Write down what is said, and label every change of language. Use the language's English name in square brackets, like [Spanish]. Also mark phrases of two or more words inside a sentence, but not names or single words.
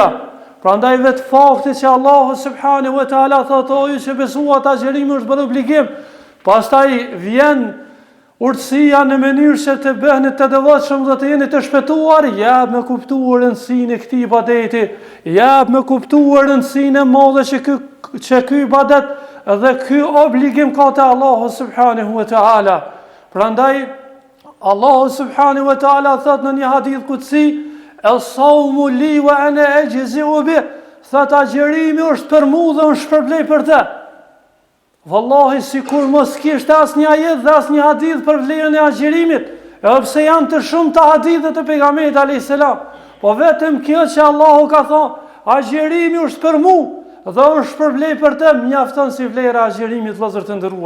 [Albanian] Prandaj vetë fakti që Allahu [Arabic] سبحانه وتعالى [Albanian] thotë o ju që besuat, agjerimi është bërë obligim, pastaj vjen urtësia në mënyrë që të bëheni të devotshëm dhe të jeni të shpëtuar, jap me kuptuar rëndësinë e këtij ibadeti, jap me kuptuar rëndësinë e madhe që ky ibadet dhe ky obligim ka te Allahu [Arabic] سبحانه وتعالى. [Albanian] Prandaj Allahu [Arabic] سبحانه وتعالى [Albanian] thot në një hadith kutsi: [Arabic] "الصوم لي وأنا أجزي به", [Albanian] thot agjerimi është për mua dhe unë shpërblej për të. Wallahi sikur mos kishte asnjë ajet dhe asnjë hadith për vlerën e agjerimit, edhe pse janë të shumta hadithe të pejgamberit [Arabic] عليه السلام, [Albanian] po vetëm kjo që Allahu ka thonë, agjerimi është për mua dhe unë shpërblej për të, mjafton si vlera e agjerimit, vëllezër të nderuar.